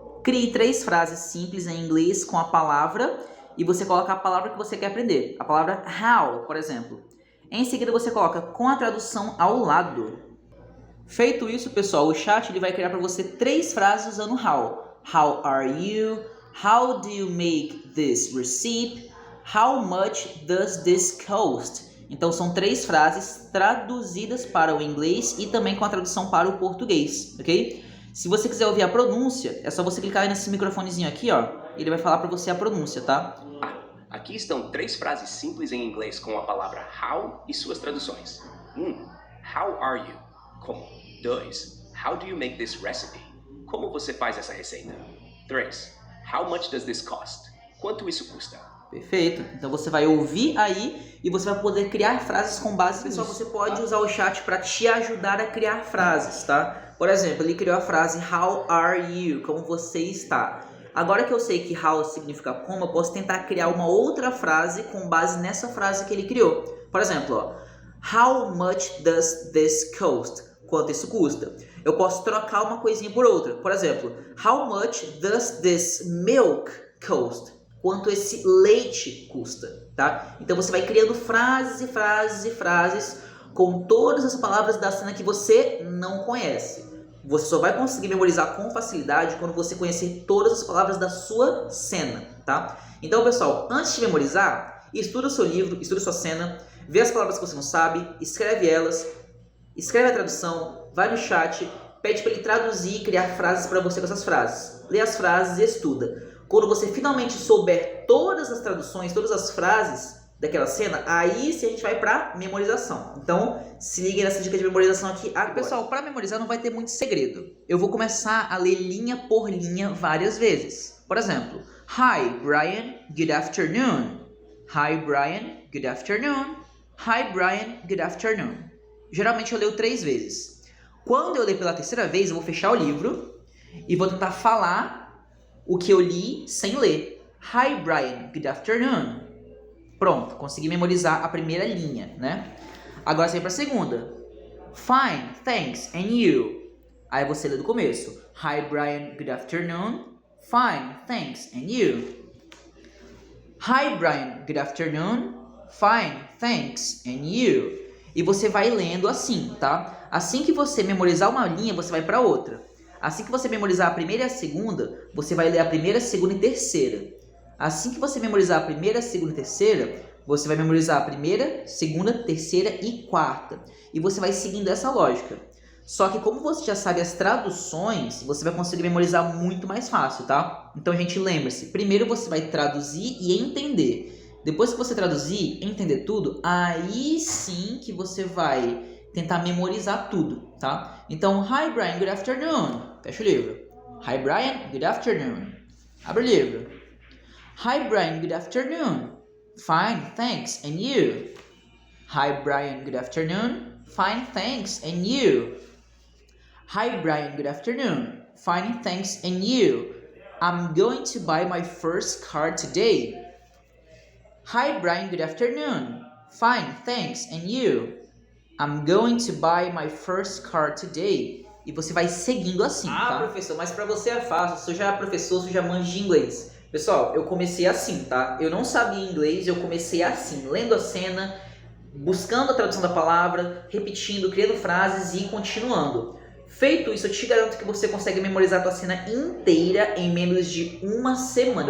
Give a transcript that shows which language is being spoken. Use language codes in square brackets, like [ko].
[pt] Crie 3 frases simples em inglês com a palavra e você coloca a palavra que você quer aprender. A palavra how, por exemplo. Em seguida você coloca com a tradução ao lado. Feito isso, pessoal, o chat ele vai criar para você 3 frases usando how. [en] How are you? How do you make this recipe? How much does this cost? [pt] Então são 3 frases traduzidas para o inglês e também com a tradução para o português, ok? Se você quiser ouvir a pronúncia, é só você clicar aí nesse microfonezinho aqui, ó. E ele vai falar para você a pronúncia, tá? Aqui estão 3 frases simples em inglês com a palavra how e suas traduções. [en] 1. How are you? [pt] Como? [en] 2. How do you make this recipe? [pt] Como você faz essa receita? [en] 3. How much does this cost? [pt] Quanto isso custa? Perfeito. Então você vai ouvir aí e você vai poder criar frases com base nisso. Pessoal, você pode usar o chat para te ajudar a criar frases, tá? Por exemplo, ele criou a frase [en] How are you? [pt] Como você está? Agora que eu sei que how significa como, eu posso tentar criar uma outra frase com base nessa frase que ele criou. Por exemplo, ó, [en] How much does this cost? [pt] Quanto isso custa? Eu posso trocar uma coisinha por outra. Por exemplo, [en] How much does this milk cost? [pt] Quanto esse leite custa, tá? Então você vai criando frases e frases e frases com todas as palavras da cena que você não conhece. Você só vai conseguir memorizar com facilidade quando você conhecer todas as palavras da sua cena, tá? Então, pessoal, antes de memorizar, estuda o seu livro, estuda a sua cena, vê as palavras que você não sabe, escreve elas, escreve a tradução, vai no chat, pede para ele traduzir e criar frases para você com essas frases. Lê as frases e estuda. Quando você finalmente souber todas as traduções, todas as frases daquela cena, aí sim a gente vai para memorização. Então, se liga nessa dica de memorização aqui agora. Pessoal, para memorizar não vai ter muito segredo. Eu vou começar a ler linha por linha várias vezes. Por exemplo, [en] Hi, Brian, good afternoon. Hi, Brian, good afternoon. Hi, Brian, good afternoon. [pt] Geralmente eu leio 3 vezes. Quando eu ler pela 3ª vez, eu vou fechar o livro e vou tentar falar o que eu li sem ler. [en] Hi, Brian, good afternoon. [pt] Pronto, consegui memorizar a primeira linha, né? Agora você vai para a segunda. [en] Fine, thanks, and you? [pt] Aí você lê do começo. [en] Hi, Brian, good afternoon. Fine, thanks, and you? Hi, Brian, good afternoon. Fine, thanks, and you? [pt] E você vai lendo assim, tá? Assim que você memorizar uma linha, você vai para outra. Assim que você memorizar a primeira e a segunda, você vai ler a primeira, segunda e terceira. Assim que você memorizar a primeira, segunda e terceira, você vai memorizar a primeira, segunda, terceira e quarta. E você vai seguindo essa lógica. Só que como você já sabe as traduções, você vai conseguir memorizar muito mais fácil, tá? Então, gente, lembre-se. Primeiro você vai traduzir e entender. Depois que você traduzir e entender tudo, aí sim que você vai tentar memorizar tudo, tá? Então, [en] Hi, Brian, good afternoon. [pt] Fecha o livro. [en] Hi, Brian, good afternoon. [pt] Abre o livro. [en] Hi, Brian, good afternoon. Fine, thanks, and you? Hi, Brian, good afternoon. Fine, thanks, and you? Hi, Brian, good afternoon. Fine, thanks, and you? I'm going to buy my first car today. Hi, Brian, good afternoon. Fine, thanks, and you? I'm going to buy my first car today. [pt] E você vai seguindo assim, tá? Professor, mas pra você é fácil. Você já é professor, você já manja de inglês. Pessoal, eu comecei assim, tá? Eu não sabia inglês, eu comecei assim, lendo a cena, buscando a tradução da palavra, repetindo, criando frases e continuando. Feito isso, eu te garanto que você consegue memorizar a tua cena inteira em menos de 1 semana.